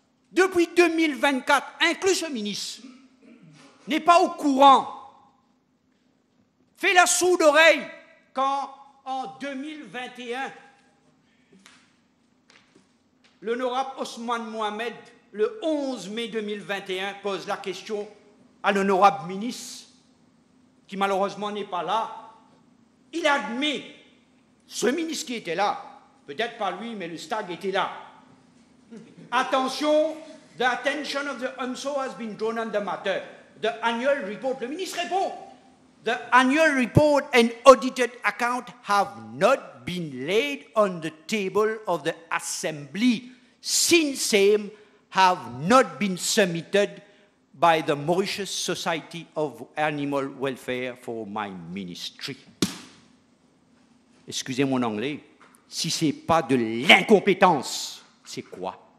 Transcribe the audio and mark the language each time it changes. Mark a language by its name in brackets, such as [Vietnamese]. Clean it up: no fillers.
[French] Depuis 2024, inclus ce ministre, n'est pas au courant, fait la sourde oreille quand en 2021, l'honorable Ousmane Mohamed, le 11 mai 2021, pose la question à l'honorable ministre, qui malheureusement n'est pas là. Il admet, ce ministre qui était là, peut-être pas lui, mais le STAG était là. [English] Attention, the attention of the EMSO has been drawn on the matter. The annual report, [French] le ministre répond, [English] the annual report and audited account have not been laid on the table of the assembly since same have not been submitted by the Mauritius Society of Animal Welfare for my ministry. [French] Excusez mon anglais, si ce n'est pas de l'incompétence, c'est quoi?